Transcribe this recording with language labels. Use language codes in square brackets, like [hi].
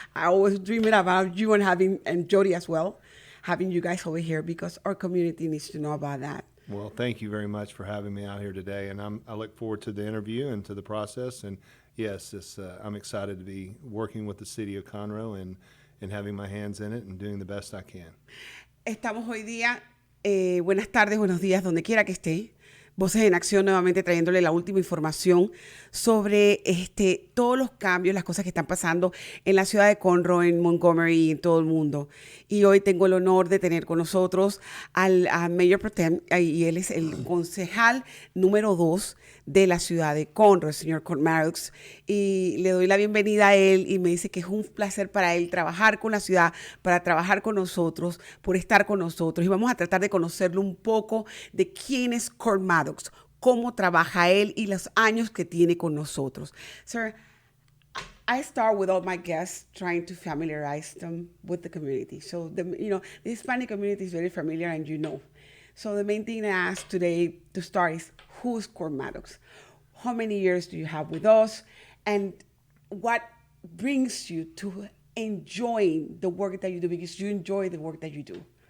[en] I always dreamed about you and Jody as well, having you guys over here, because our community needs to know about that. Well, thank you very much for having me out here today, and I look forward to the interview and to the process. And yes, I'm excited to be working with the city of Conroe and having my hands in it and doing the best I can. [es] Estamos hoy día, buenas tardes, buenos días, donde quiera que esté. Voces en Acción, nuevamente trayéndole la última información sobre todos los cambios, las cosas que están pasando en la ciudad de Conroe, en Montgomery y en todo el mundo. Y hoy tengo el honor de tener con nosotros al Mayor Pro Tem, y él es el concejal número 2 de la ciudad de Conroe, el señor Curt Maddux. Y le doy la bienvenida a él y me dice que es un placer para él trabajar con la ciudad, para trabajar con nosotros, por estar con nosotros. Y vamos a tratar de conocerlo un poco de quién es Curt Maddux, cómo trabaja él y los años que tiene con nosotros. [en] Sir, I start with all my guests trying to familiarize them with the community. So, the Hispanic community is very familiar, and you know. So the main thing I ask today to start is, who is Curt Maddux? How many years do you have with us? And what brings you to enjoying the work that you do, because you enjoy the work that you do?